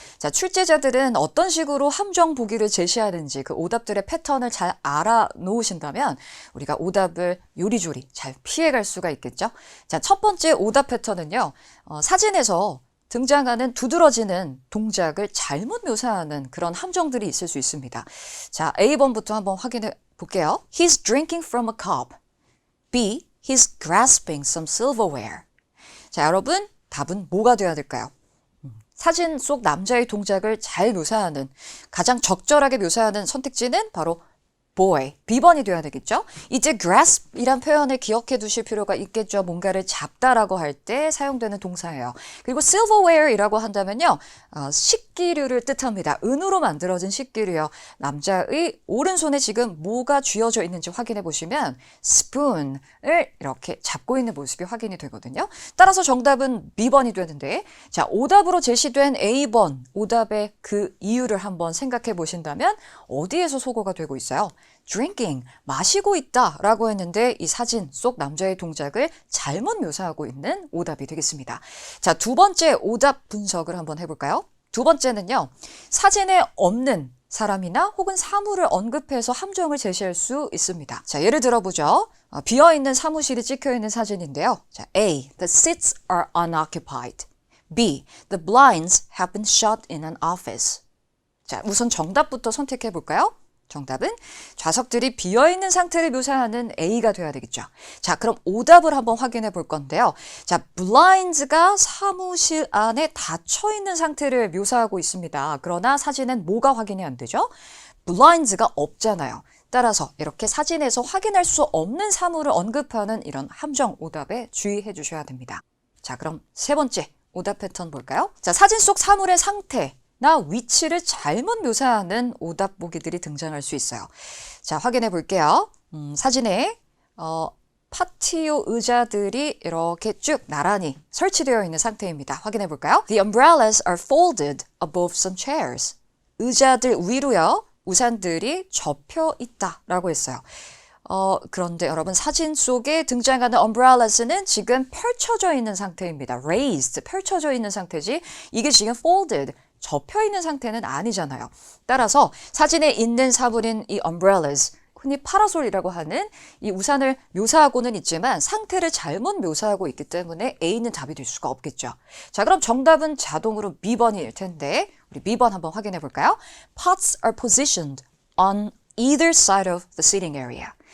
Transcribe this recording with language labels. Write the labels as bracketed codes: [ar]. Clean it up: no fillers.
[ko] 자, 출제자들은 어떤 식으로 함정 보기를 제시하는지 그 오답들의 패턴을 잘 알아 놓으신다면 우리가 오답을 요리조리 잘 피해갈 수가 있겠죠. 자, 첫 번째 오답 패턴은요. 사진에서 등장하는 두드러지는 동작을 잘못 묘사하는 그런 함정들이 있을 수 있습니다. 자, A번부터 한번 확인해 볼게요. [en] He's drinking from a cup. B. He's grasping some silverware. [ko] 자, 여러분, 답은 뭐가 되어야 될까요? 사진 속 남자의 동작을 잘 묘사하는, 가장 적절하게 묘사하는 선택지는 바로 boy. B번이 돼야 되겠죠? 이제 grasp이란 표현을 기억해 두실 필요가 있겠죠. 뭔가를 잡다라고 할 때 사용되는 동사예요. 그리고 silverware이라고 한다면요. 식기류를 뜻합니다. 은으로 만들어진 식기류요. 남자의 오른손에 지금 뭐가 쥐어져 있는지 확인해 보시면 spoon을 이렇게 잡고 있는 모습이 확인이 되거든요. 따라서 정답은 B번이 되는데 자, 오답으로 제시된 A번 오답의 그 이유를 한번 생각해 보신다면 어디에서 소거가 되고 있어요? drinking, 마시고 있다 라고 했는데 이 사진 속 남자의 동작을 잘못 묘사하고 있는 오답이 되겠습니다. 자, 두 번째 오답 분석을 한번 해볼까요? 두 번째는요. 사진에 없는 사람이나 혹은 사물을 언급해서 함정을 제시할 수 있습니다. 자, 예를 들어보죠. 비어있는 사무실이 찍혀있는 사진인데요. 자, A. [en] The seats are unoccupied. B. The blinds have been shut in an office. [ko] 자, 우선 정답부터 선택해 볼까요? 정답은 좌석들이 비어있는 상태를 묘사하는 A가 돼야 되겠죠. 자, 그럼 오답을 한번 확인해 볼 건데요. 자, blinds가 사무실 안에 닫혀있는 상태를 묘사하고 있습니다. 그러나 사진엔 뭐가 확인이 안 되죠? blinds가 없잖아요. 따라서 이렇게 사진에서 확인할 수 없는 사물을 언급하는 이런 함정 오답에 주의해 주셔야 됩니다. 자, 그럼 세 번째 오답 패턴 볼까요? 자, 사진 속 사물의 상태나 위치를 잘못 묘사하는 오답 보기들이 등장할 수 있어요. 자, 확인해 볼게요. 사진에 파티오 의자들이 이렇게 쭉 나란히 설치되어 있는 상태입니다. 확인해 볼까요? [en] The umbrellas are folded above some chairs. [ko] 의자들 위로요. 우산들이 접혀 있다라고 했어요. 그런데 여러분 사진 속에 등장하는 umbrellas는 지금 펼쳐져 있는 상태입니다. raised, 펼쳐져 있는 상태지 이게 지금 folded, 접혀 있는 상태는 아니잖아요. 따라서 사진에 있는 사물인 이 umbrellas, 흔히 파라솔이라고 하는 이 우산을 묘사하고는 있지만 상태를 잘못 묘사하고 있기 때문에 A는 답이 될 수가 없겠죠. 자, 그럼 정답은 자동으로 B번일 텐데 우리 B번 한번 확인해 볼까요? [en] Pots are positioned on either side of the seating area.